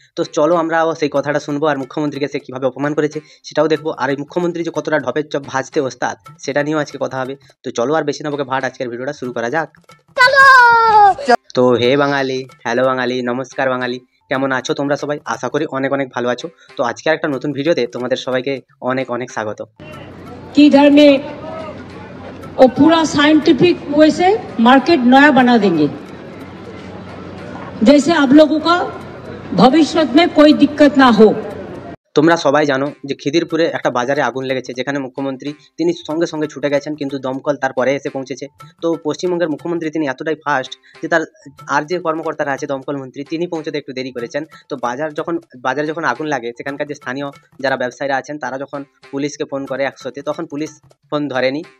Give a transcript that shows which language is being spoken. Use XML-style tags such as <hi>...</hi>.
<bn>তো চলো আমরা সেই কথাটা শুনবো, আর মুখ্যমন্ত্রীকে সে কীভাবে অপমান করেছে সেটাও দেখবো, আর এই মুখ্যমন্ত্রী যে কতটা ঢপের চপ ভাজতে ওস্তাদ সেটা নিয়েও আজকে কথা হবে। তো চলো আর বেশি না বকে ভাট আজকের ভিডিওটা শুরু করা যাক। তো হে বাঙালি, হ্যালো বাঙালি, নমস্কার বাঙালি, কেমন আছো তোমরা সবাই? আশা করি অনেক অনেক ভালো আছো। তো আজকে একটা নতুন ভিডিওতে তোমাদের সবাইকে অনেক অনেক স্বাগত।</bn> <hi>कि इधर में वो पूरा साइंटिफिक वे से मार्केट नया बना देंगे, जैसे आप लोगों का भविष्य में कोई दिक्कत ना हो।</hi> <bn>তোমরা সবাই জানো যে খিদিরপুরে একটা বাজারে আগুন লেগেছে, যেখানে মুখ্যমন্ত্রী তিনি সঙ্গে সঙ্গে ছুটে গেছেন, কিন্তু দমকল তারপরে এসে পৌঁছেছে। তো পশ্চিমবঙ্গের মুখ্যমন্ত্রী তিনি এতটাই ফাস্ট যে তার আর যে কর্মকর্তারা আছে দমকল মন্ত্রী তিনি পৌঁছতে একটু দেরি করেছেন। তো বাজারে যখন আগুন লাগে, সেখানকার যে স্থানীয় যারা ব্যবসায়ীরা আছেন তারা যখন পুলিশকে ফোন করে 100-তে, তখন পুলিশ ফোন ধরেনি।</bn>